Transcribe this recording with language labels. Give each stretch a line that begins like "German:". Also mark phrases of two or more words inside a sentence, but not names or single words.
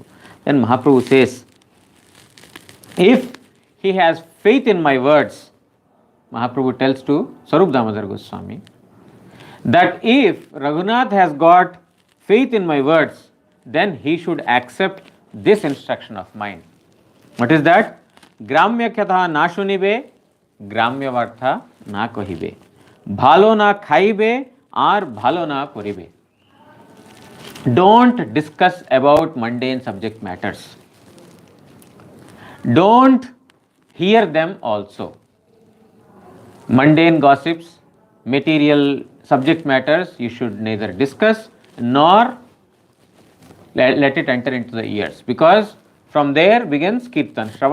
English: Then Mahaprabhu says, if he has faith in my words, Mahaprabhu tells to Swarup Damodar Goswami, that if Raghunath has got faith in my words, then he should accept this instruction of mine. What is that?
Bangla: গ্রাম্য কথা না শুনিবে, গ্রাম্য বার্তা না কহিবে. ভালো না খাইবে, আর ভালো না পরিবে.
English: Don't discuss about mundane subject matters. Don't hear them also. Mundane gossips, material subject matters, you should neither discuss nor let it enter into the ears, because from there begins Kirtan.